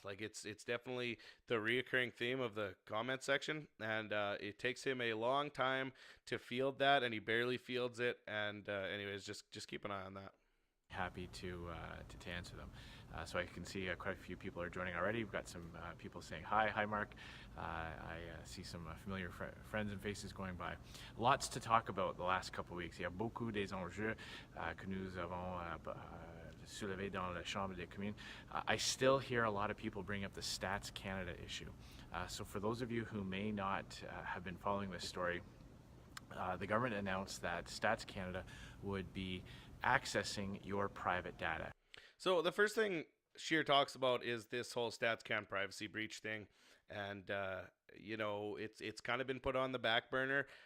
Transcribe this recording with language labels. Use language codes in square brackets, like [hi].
[en] Like it's definitely the reoccurring theme of the comment section, and it takes him a long time to field that, and he barely fields it. And anyways, just keep an eye on that. Happy to answer them. So I can see quite a few people are joining already. We've got some people saying hi Mark. I see some familiar friends and faces going by. Lots to talk about the last couple of weeks. [fr] Il y a beaucoup des enjeux que nous avons soulevés dans la Chambre des communes. [en] I still hear a lot of people bring up the Stats Canada issue. So for those of you who may not have been following this story, the government announced that Stats Canada would be accessing your private data. So the first thing Scheer talks about is this whole StatsCan privacy breach thing, and it's kind of been put on the back burner.